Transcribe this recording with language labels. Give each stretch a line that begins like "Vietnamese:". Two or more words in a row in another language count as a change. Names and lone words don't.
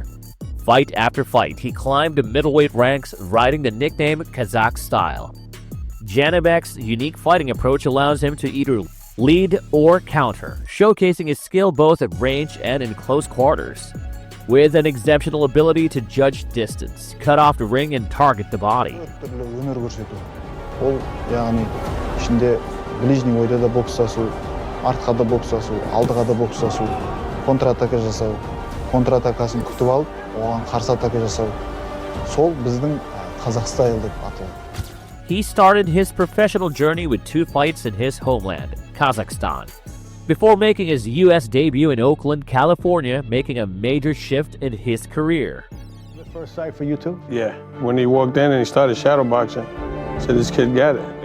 English: Fight after fight, he climbed the middleweight ranks, riding the nickname Qazaq Style. Janibek's unique fighting approach allows him to either lead or counter, showcasing his skill both at range and in close quarters. With an exceptional ability to judge distance, cut off the ring and target the body.
Kazakh: Ол, яғни, ішінде ближний ойда да бокстасу, артқа да бокстасу, алдыға да бокстасу, контратака жасау, контратакасын күтіп алып, оған қарсы атака жасау. Сол біздің Qazaq Style деп аталады.
English: He started his professional journey with 2 fights in his homeland, Kazakhstan, before making his U.S. debut in Oakland, California, making a major shift in his career. The first sight for you too? Yeah, when he walked in and he started shadowboxing, I said, this kid got it.